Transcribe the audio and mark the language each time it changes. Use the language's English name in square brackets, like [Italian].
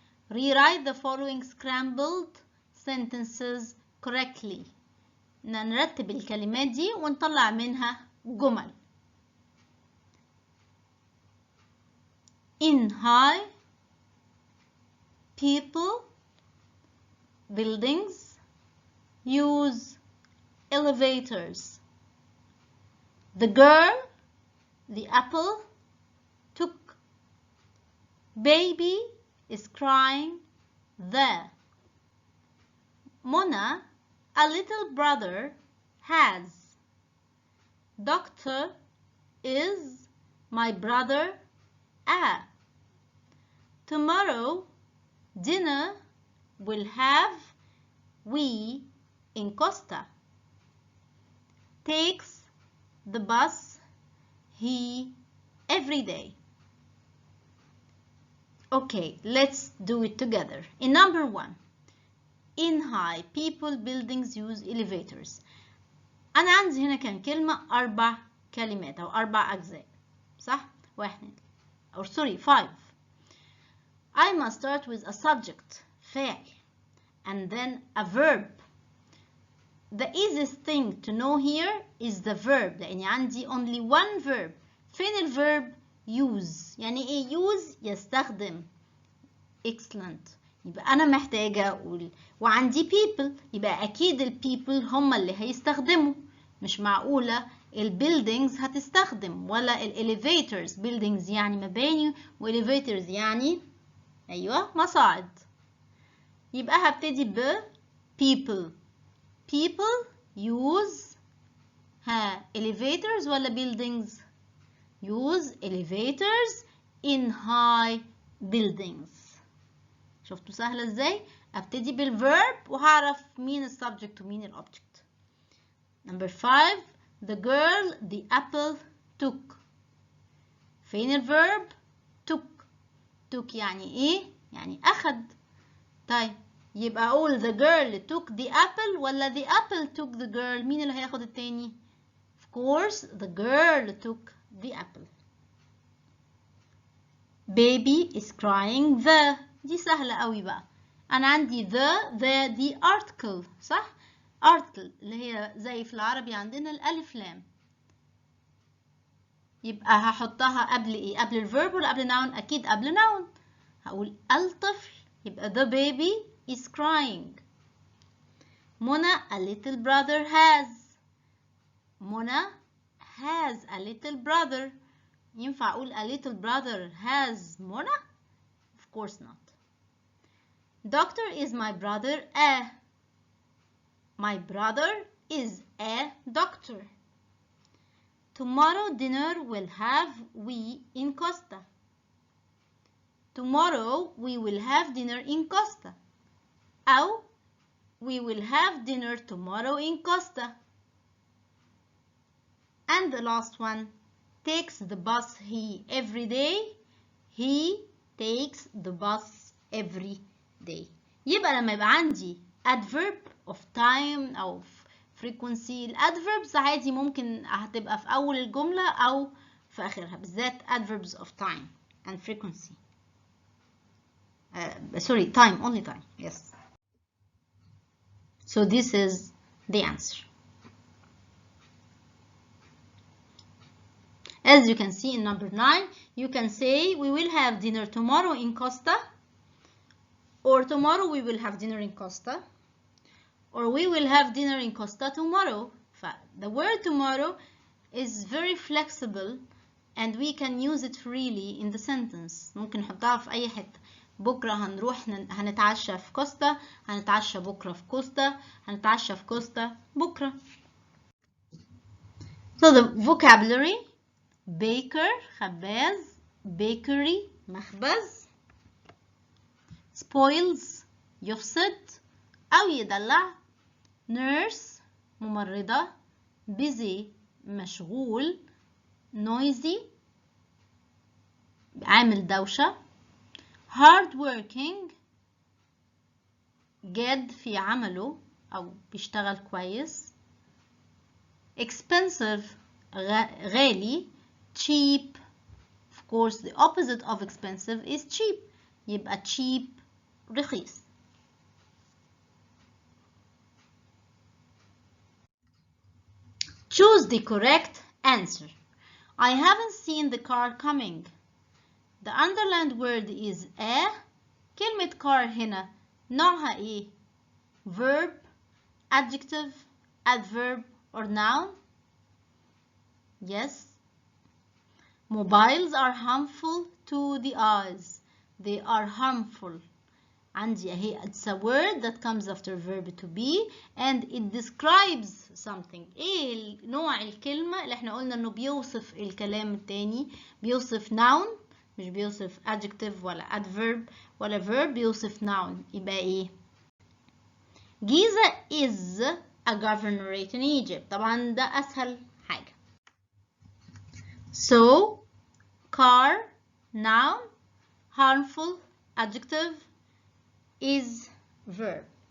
[English] Rewrite the following scrambled sentences correctly. [Arabic] نرتب الكلمات دي ونطلع منها جمل. [English] In high, people, buildings use elevators. The girl, the apple, took. Baby is crying. The Mona, a little brother, has. Doctor is my brother. Tomorrow dinner will have we in Costa. Takes the bus he every day. Okay, let's do it together. In number 1, in high, people, buildings use elevators. [Arabic] أنا عندي هنا كان كلمة 4 كلمات أو 4 أجزاء صح؟ 5. [English] I must start with a subject, فاعل, and then a verb. The easiest thing to know here is the verb [Arabic] لأني عندي [English] only one verb. [Arabic] فين الverb؟ use. يعني إيه use؟ يستخدم. [English] Excellent. [Arabic] يبقى أنا محتاجة أقول وعندي people يبقى أكيد البيبل هم اللي هيستخدموا. مش معقولة البيلدينجز هتستخدم ولا الاليفيترز. buildings يعني مباني والاليفيترز يعني أيوة مصاعد. يبقى هبتدي ب [English] people. People use elevators [Arabic] ولا [English] buildings؟ use elevators in high buildings. [Arabic] شفتوا سهلة ازاي؟ ابتدي بالverb وهعرف مين السبجكت ومين الأوبجكت. [English] Number 5. The girl the apple took. [Arabic] فين الverb؟ took. took يعني ايه؟ يعني أخد. [English] طيب يبقى أقول the girl took the apple ولا the apple took the girl؟ [Arabic] مين اللي هياخد التاني؟ [English] Of course the girl took the apple. Baby is crying the. [Arabic] دي سهلة قوي بقى. أنا عندي the دي article صح؟ article اللي هي زي في العربي عندنا الألف لام. يبقى هحطها قبل إيه؟ قبل الverb ولا قبل noun؟ أكيد قبل noun. هقول الطفل يبقى [English] the baby is crying. منى a little brother has. منى has a little brother. [Arabic] ينفع أقول [English] a little brother has منى؟ Of course not. Doctor is my brother a. My brother is a doctor. Tomorrow dinner will have we in Costa. Tomorrow we will have dinner in Costa. [Arabic] أو [English] we will have dinner tomorrow in Costa. And the last one, takes the bus he every day. He takes the bus every day. [Arabic] يبقى لما يبقى عندي adverb of time أو frequency، الادverbs عادي ممكن هتبقى في أول الجملة أو في آخرها، بالذات [English] adverbs of time and frequency. Sorry, time, only time, yes. So this is the answer. As you can see in number 9, you can say we will have dinner tomorrow in Costa, or tomorrow we will have dinner in Costa, or we will have dinner in Costa tomorrow. The word tomorrow is very flexible and we can use it freely in the sentence. [Arabic] ممكن نحطها في أي حتة. بكرة هنروح هنتعشى في كوستا، هنتعشى بكرة في كوستا، هنتعشى في كوستا بكرة. [English] So the vocabulary: baker خباز، bakery مخبز، spoils [Arabic] يفسد أو يدلع، [English] nurse ممرضة، busy مشغول، noisy [Arabic] عامل دوشة، [English] hard working [Arabic] جاد في عمله أو بيشتغل كويس، expensive غالي، cheap. [English] Of course the opposite of expensive is cheap. [Arabic] يبقى cheap رخيص. [English] Choose the correct answer. I haven't seen the car coming. The underlined word is a. كلمة car [Arabic] هنا نوعها ايه؟ [English] verb, adjective, adverb or noun? Yes. Mobiles are harmful to the eyes. They are harmful. [Arabic] عندي اهي [English] it's a word that comes after verb to be and it describes something. [Arabic] ايه نوع الكلمة اللي احنا قلنا انه بيوصف الكلام التاني؟ بيوصف noun مش بيوصف adjective ولا adverb ولا verb، بيوصف noun. يبقى ايه؟ [English] Giza is a governorate in Egypt. [Arabic] طبعا ده اسهل حاجة. [English] So car noun، harmful adjective, is verb.